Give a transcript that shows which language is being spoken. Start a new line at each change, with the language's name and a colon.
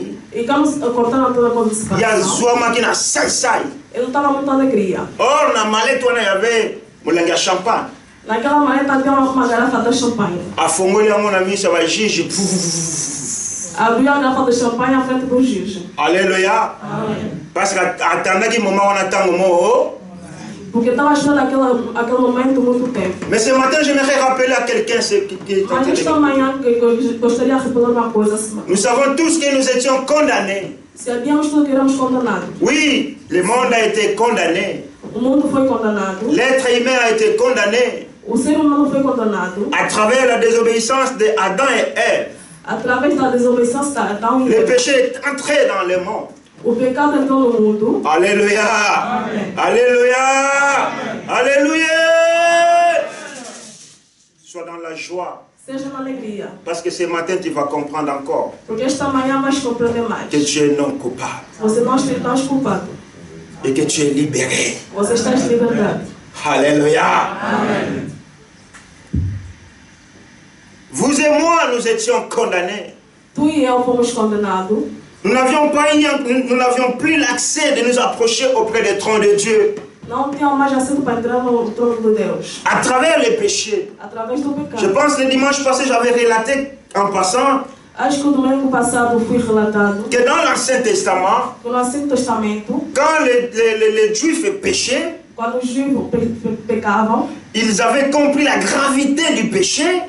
Portuguese: E quando cortaram toda a coisa de
French: il y a
Portuguese: separação, Zouama qui n'a sai. ele estava muito alegria.
French: Or, dans la mallette, il y avait un champagne.
Portuguese: Naquela maleta havia uma garrafa de champanhe. A fongoli, mon ami, ça va juger. Abriu a garrafa de champanhe à frente do juiz. Alléluia.
French: Parce qu'attendant qu'il moment, on attend le moment.
Portuguese: Porque estava esperando aquele momento muito tempo.
French: Mais ce matin, j'aimerais rappeler à quelqu'un ce qui
Portuguese: Mas esta manhã, eu gostaria de repetir uma coisa.
French: Nous savons tous que nous étions condamnés.
Portuguese: Sabíamos tudo que éramos condenados.
French: Oui, le monde a été condamné.
Portuguese: O mundo foi condenado.
French: L'être humain a été condamné
Portuguese: O ser humano foi condenado
French: à travers la désobéissance d'Adam et Ève.
Portuguese: através da desobediência de Adão e
French: Le
Portuguese: Eva.
French: péché est entré dans le monde.
Portuguese: O pecado entrou no mundo. Alléluia. Amen. Alléluia. Alléluia.
French: Sois dans la joie.
Portuguese: Seja na alegria.
French: Parce que ce matin, tu vas comprendre encore
Portuguese: Porque esta manhã vais compreender mais.
French: que tu es non coupable
Portuguese: Você não estás culpado.
French: et que tu es libéré.
Portuguese: Você está em liberdade. Alléluia. Amém.
French: Vous et moi, nous étions condamnés.
Portuguese: Tu e eu fomos condenados.
French: Nous n'avions plus l'accès de nous approcher auprès du trône de Dieu.
Portuguese: Não tínhamos mais acesso para entrar no trono de Deus.
French: À travers les péchés.
Portuguese: Através do pecado.
French: Je pense que le dimanche passé, j'avais relaté en passant
Portuguese: Acho que o domingo passado fui relatado
French: que dans l'Ancien Testament,
Portuguese: que no Antigo Testamento,
French: quand les Juifs péchaient,
Portuguese: quando os judeus pecavam
French: ils avaient compris la gravité du péché.